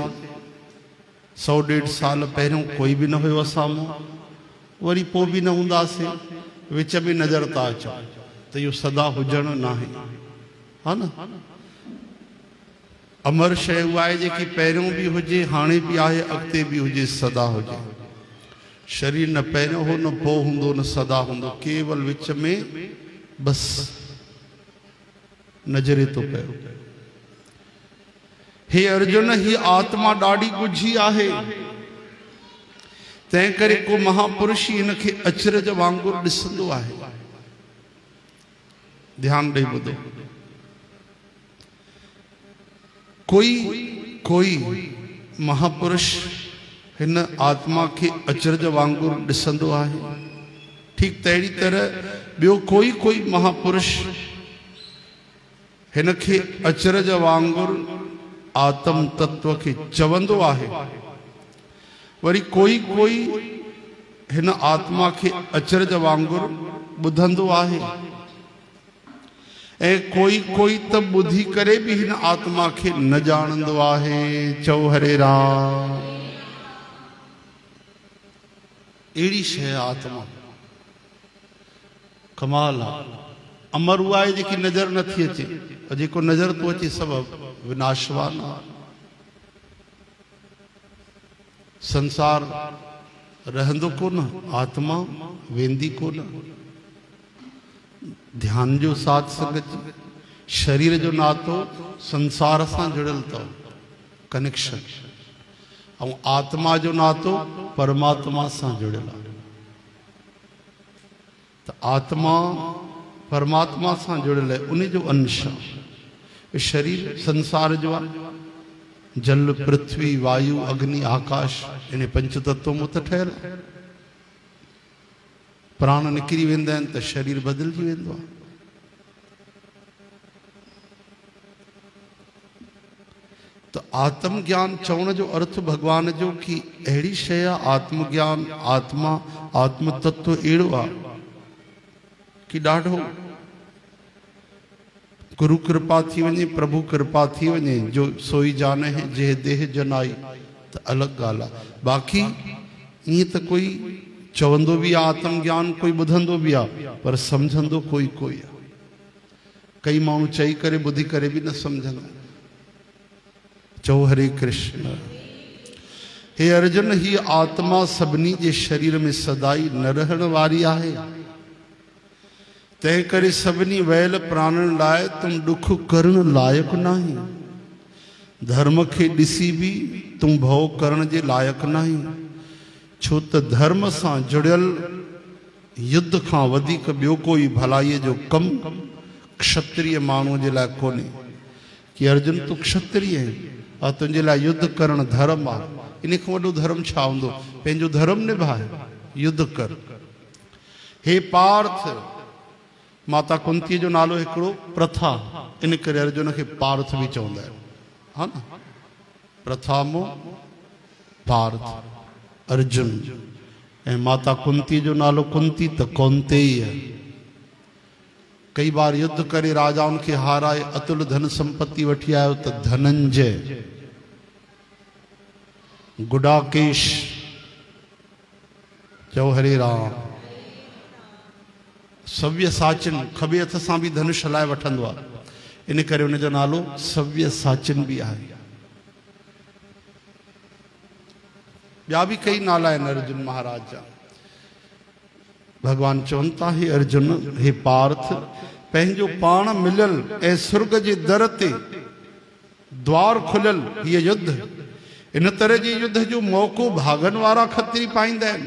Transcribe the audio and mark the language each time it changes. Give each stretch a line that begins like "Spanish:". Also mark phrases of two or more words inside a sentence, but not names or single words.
Sindhi: 100-150 साल पहिरियों कोई भी न हुयो असां मां, वरी पोइ भी न हूंदासीं, विच में नजर था अचनि, तो यो सदा हुजण नाहे, हा न। अमर शय उहा आहे जेकी पहिरियों भी हुजे, हाणे भी आहे, अॻिते भी हुजे, सदा हुजे। शरीर न पहिरियों हो न पोइ हूंदो न सदा हूंदो, केवल विच में बस नजरे तो पियो। हे अर्जुन, ही आत्मा ॾाढी ॻुझी आहे, तंहिं करे को महापुरुष हिनखे अचरज वांगुरु ॾिसंदो आहे। ध्यान दे ॿुधो, कोई महापुरुष हिन आत्मा के अचरज वांगुरु ॾिसंदो आहे। ठीक तहिड़ी तरह ॿियो कोई महापुरुष हिनखे अचरज वांगुरु आत्म तत्व के चवंदो आहे। वरी कोई हिन आत्मा के अचरज वांगुरु ॿुधंदो आहे, ऐं कोई त बुद्धि करे भी हिन आत्मा के न जानंदो आहे। चौ हरे राम। एड़ी शय आत्मा कमाल आहे। अमर हुआ है जेकी नजर नथी अचे, और जेको नजर तो अचे सब विनाशवान आहे। संसार रहंदो कोन, आत्मा वेंदी कोन। ध्यान जो साथ संगत, शरीर जो नातो संसार से जुड़ल तो कनेक्शन, और आत्मा जो नातो परमात्मा से जुड़ल। तो आत्मा परमात्मा से जुड़ल है, उन्हीं जो अंश। शरीर संसार जो जल पृथ्वी वायु अग्नि आकाश इन पंच तत्व में तो ठहर। प्राण निकरी वेंदा आहिनि त शरीर बदलजी वेंदो आहे। तो आत्मज्ञान चवण जो अर्थ भगवान जो कि अहिड़ी शय आहे आत्मज्ञान, आत्मा आत्म तत्व अहिड़ो आहे कि ॾाढो गुरु कृपा थी वञे, प्रभु कृपा थी वञे,
Awadhi: जो सोई जान है जे देह जनाई,
Sindhi: तो अलग ॻाल्हि आहे। बाक़ी ईअं त कोई चवंदो भी आत्मज्ञान, कोई ॿुधंदो भी आ, पर समझंदो कोई आहे। कई माण्हू चई करे ॿुधी करे भी न समझंदा। चौ हरे कृष्ण। हे अर्जुन, ही आत्मा सभिनी जे शरीर में सदाई न रहण वारी आहे, तंहिं करे सभिनी वैल प्राणन लाइ तुम दुख करण लायक नाही। धर्म के ॾिसी भी तुम भव करण जे लायक नाही, छो त धर्म सां जुड़ियल युद्ध खां वधीक ॿियो कोई भलाई जो कम क्षत्रिय माण्हू जे लाइ कोन्हे कि अर्जुन तूं क्षत्रिय आहीं और तुंहिंजे लाइ युद्ध करण धर्म आहे। इन खां वॾो धर्म छा हूंदो? पंहिंजो धर्म निभाए, युद्ध कर। हे पार्थ, माता कुंती जो नालो हिकिड़ो प्रथा, इन करे अर्जुन खे पार्थ बि चवंदा आहिनि, हा न? प्रथामो पार्थ अर्जुन। ऐं माता कुंती जो नालो कुंती त कौंतेय। कई बार युद्ध करे राजाउनि खे हाराए अतुल धन संपत्ति वठी आयो त धनंजय, गुडाकेश। चओ हरे राम। सव्य साचिन, खबे हथ सां बि धनुष हलाए वठंदो आहे, इन करे उनजो नालो सव्य साचिन बि आहे। ॿिया बि कई नाला आहिनि अर्जुन महाराज जा। भगवान चवनि था, हे अर्जुन, हे पार्थ, पंहिंजो पाण मिलियल ऐं सुर्ग जे दर ते द्वार खुलियल हीअ युद्ध, इन तरह जे युद्ध जो मौक़ो भागन वारा खत्री पाईंदा आहिनि।